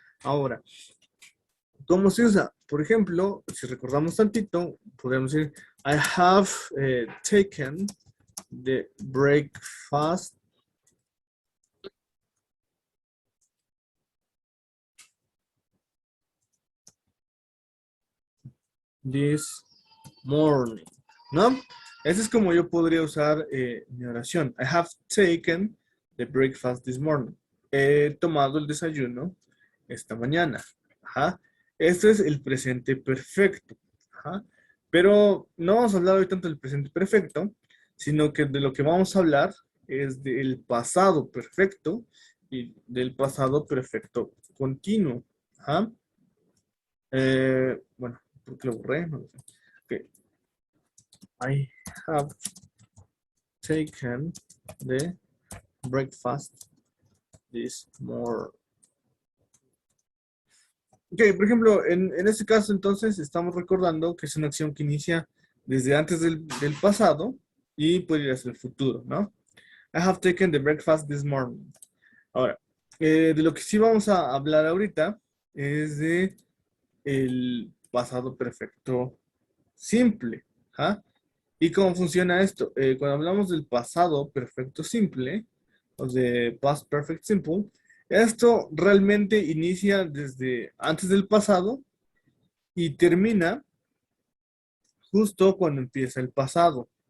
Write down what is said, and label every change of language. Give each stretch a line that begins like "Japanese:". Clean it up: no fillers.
Spanish: Ahora, ¿cómo se usa? Por ejemplo, si recordamos tantito, podemos decir,
English: I have taken the breakfast this morning,
Spanish: ¿no? Ese es como yo podría usar mi oración.
English: I have taken the breakfast this morning.
Spanish: He tomado el desayuno esta mañana. Ajá. Este es el presente perfecto. Ajá. Pero no vamos a hablar hoy tanto del presente perfecto, sino que de lo que vamos a hablar es del pasado perfecto y del pasado perfecto continuo. Ajá. Bueno, ¿por qué lo borré? No lo sé. Ok.
English: I have taken the breakfast this morning.
Spanish: Ok, por ejemplo, en este caso entonces estamos recordando que es una acción que inicia desde antes del pasado y puede ir hacia el futuro, ¿no?
English: I have taken the breakfast this morning.
Spanish: Ahora, de lo que sí vamos a hablar ahorita es de el pasado perfecto simple. ¿Ah? ¿Y cómo funciona esto? Cuando hablamos del pasado perfecto simple, o de past perfect simple, esto realmente inicia desde antes del pasado y termina justo cuando empieza el pasado.